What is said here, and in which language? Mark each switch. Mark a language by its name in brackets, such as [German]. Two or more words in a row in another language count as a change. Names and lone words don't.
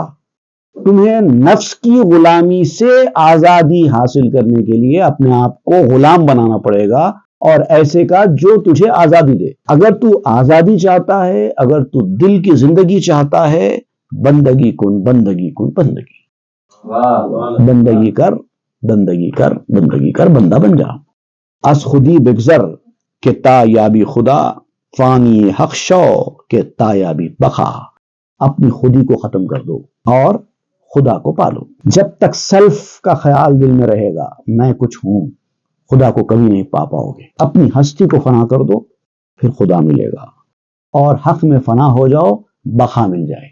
[Urdu] تمہیں نفس کی غلامی سے آزادی حاصل کرنے کے لیے اپنے آپ کو غلام بنانا پڑے گا، اور ایسے کا جو تجھے آزادی دے. اگر تو آزادی چاہتا ہے، اگر تو دل کی زندگی چاہتا ہے، [Persian] بندگی کن بندگی کن بندگی. [Urdu] بندگی کر بندگی کر بندگی کر، بندہ بن جا. [Persian] از خودی بگذر کہ تا یابی خدا، فانی حق شو کہ تا یابی بقا. [Urdu] اپنی خودی کو ختم کر دو اور خدا کو پالو. جب تک سیلف کا خیال دل میں رہے گا، میں کچھ ہوں، خدا کو کبھی نہیں پا پاؤ گے. اپنی ہستی کو فنا کر دو پھر خدا ملے گا، اور حق میں فنا ہو جاؤ بقا مل جائے.